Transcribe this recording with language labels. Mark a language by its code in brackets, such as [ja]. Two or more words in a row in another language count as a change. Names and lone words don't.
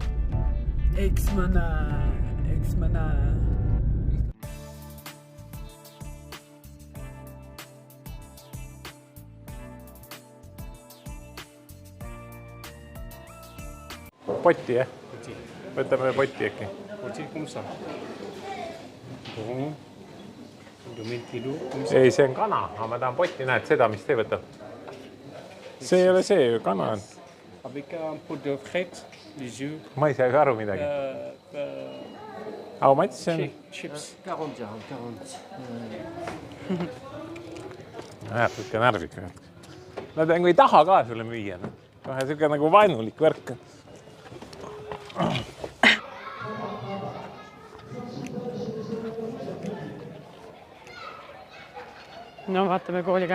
[et] Eks ma näe. Potti, jah? Võtame potti äkki. [fr] Potti comme ça. Bon. [et] Ei, see on kana, aga ma tahan potti, näed seda, mis te võtab. See ei ole see, kana on. [fr] Avec un pot de frites, les yeux. [et] Ma ei saa ka aru midagi. [en] How much [et] see on? Chips. 40 dirhams, 40. Näed, ikka närvid. Nad ei taha ka sulle müüa. Kohe siuke nagu vaenulik värk. No vaatame kooliga.